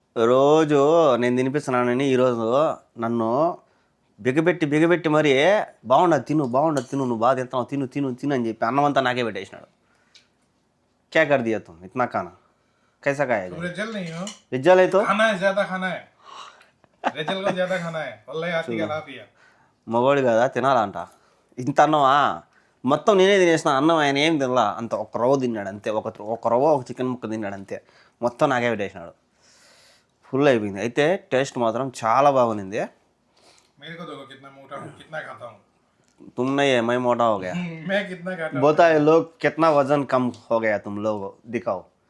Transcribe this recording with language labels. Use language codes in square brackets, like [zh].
[te] రోజు నేను తినిపిస్తున్నానని ఈరోజు నన్ను బిగబెట్టి మరి బాగుండదు తిను నువ్వు బాగా తింటావు తిను అని చెప్పి అన్నం అంతా నాకే పెట్టేసినాడు. [hi] क्या कर दिया तुम इतना खाना कैसा खाएगा? तुम रेजल नहीं हो, रिजल है तो खाना है ज्यादा खाना है, रेजल को ज्यादा खाना है वल्लाही आती का लाफिया. [te] మగవాడు కదా తినాలంట. ఇంత అన్నమా మొత్తం నేనే తినేసిన అన్నం ఆయన ఏం తినలా, అంత ఒక రవ్వ తిన్నాడు అంతే, ఒక రవ్వ ఒక చికెన్ ముక్క తిన్నాడు అంతే, మొత్తం నాకే పెట్టేసినాడు. ఫుల్ అయిపోయింది. అయితే టేస్ట్ మాత్రం చాలా బాగుంది. [hi] मेरे को देखो कितना मोटा हूँ, कितना खाता हूँ. तुम नहीं है मैं मोटा हो गया. मैं कितना खाता हूँ. बताए लोग कितना वजन कम हो गया तुम लोग दिखाओ.